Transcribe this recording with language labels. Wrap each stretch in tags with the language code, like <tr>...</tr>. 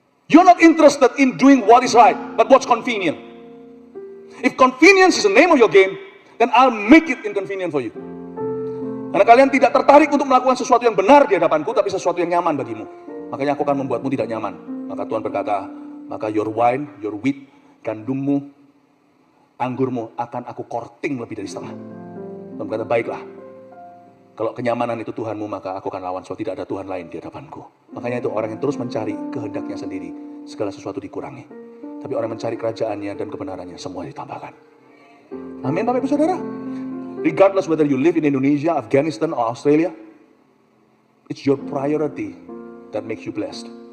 <en>You're not interested in doing what is right, but what's convenient. If convenience is the name of your game, then I'll make it inconvenient for you.</en> <id>Karena kalian tidak tertarik untuk melakukan sesuatu yang benar di hadapanku, tapi sesuatu yang nyaman bagimu. Makanya aku akan membuatmu tidak nyaman. Maka Tuhan berkata, maka</id> <en>your wine, your wheat,</en> <id>gandummu, anggurmu akan aku korting lebih dari setengah. Tuhan berkata, baiklah. Kalau kenyamanan itu Tuhanmu, maka aku akan lawan. Sebab tidak ada Tuhan lain di hadapanku. Makanya itu orang yang terus mencari kehendaknya sendiri, segala sesuatu dikurangi. Tapi orang mencari kerajaannya dan kebenarannya, semua ditambahkan. Amin Bapak Ibu Saudara.</id> <en>Regardless whether you live in Indonesia, Afghanistan, or Australia, it's your priority that makes you blessed.</en>